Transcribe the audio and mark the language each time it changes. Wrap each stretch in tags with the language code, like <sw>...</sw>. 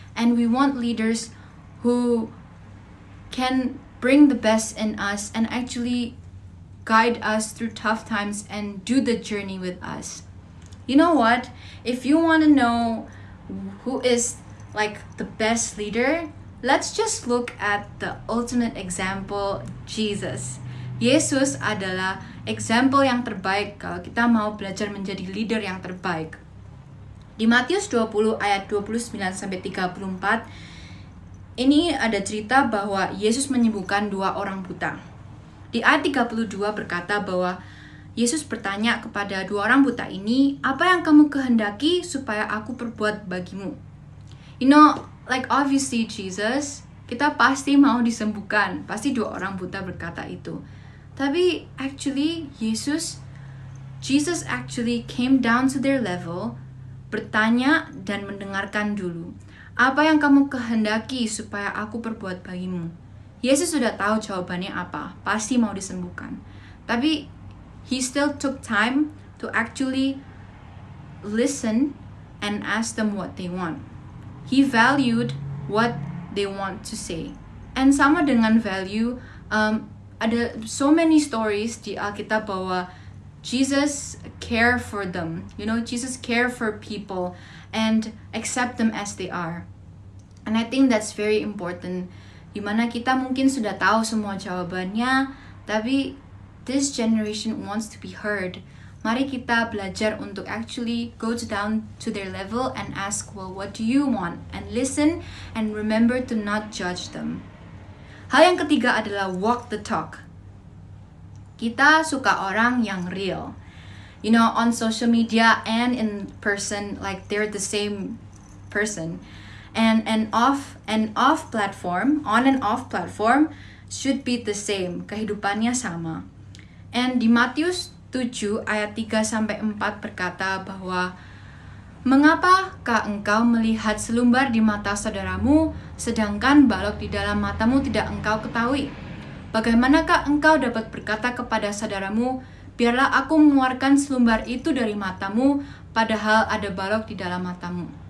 <en>And we want leaders who can bring the best in us and actually guide us through tough times and do the journey with us. You know what? If you want to know who is like the best leader, let's just look at the ultimate example, Jesus.</en> <id>Yesus adalah example yang terbaik kalau kita mau belajar menjadi leader yang terbaik. Di Matius 20 ayat 29-34, ini ada cerita bahwa Yesus menyembuhkan 2 orang buta. Di ayat 32 berkata bahwa Yesus bertanya kepada 2 orang buta ini, apa yang kamu kehendaki supaya aku perbuat bagimu?</id> <en>Like obviously</en> <id>Jesus, kita pasti mau disembuhkan. Pasti 2 orang buta berkata itu. Tapi</id> <en>actually Jesus actually came down to their level,</en> <id>bertanya dan mendengarkan dulu. Apa yang kamu kehendaki supaya aku perbuat bagimu? Yesus sudah tahu jawabannya apa, pasti mau disembuhkan. Tapi</id> <en>he still took time to actually listen and ask them what they want. He valued what they want to say. And</en> <id>sama dengan</id> <en>value,</en> <id>ada</id> <en>so many stories</en> <id>di Alkitab bahwa</id> <en>Jesus care for them. Jesus care for people and accept them as they are. And I think that's very important.</en> <id>Dimana kita mungkin sudah tahu semua jawabannya, tapi</id> <en>this generation wants to be heard.</en> <id>Mari kita belajar untuk</id> <en>actually go down to their level and ask, well, what do you want? And listen and remember to not judge them.</en> <id>Hal yang ketiga adalah</id> <en>walk the talk.</en> <id>Kita suka orang yang real.</id> <en>On social media and in person, like they're the same person. And off platform, on and off platform should be the same.</en> <id>Kehidupannya sama. And di Matius 7 ayat 3-4 berkata bahwa mengapakah engkau melihat selumbar di mata saudaramu sedangkan balok di dalam matamu tidak engkau ketahui? Bagaimanakah engkau dapat berkata kepada saudaramu, biarlah aku mengeluarkan selumbar itu dari matamu, padahal ada balok di dalam matamu?</id>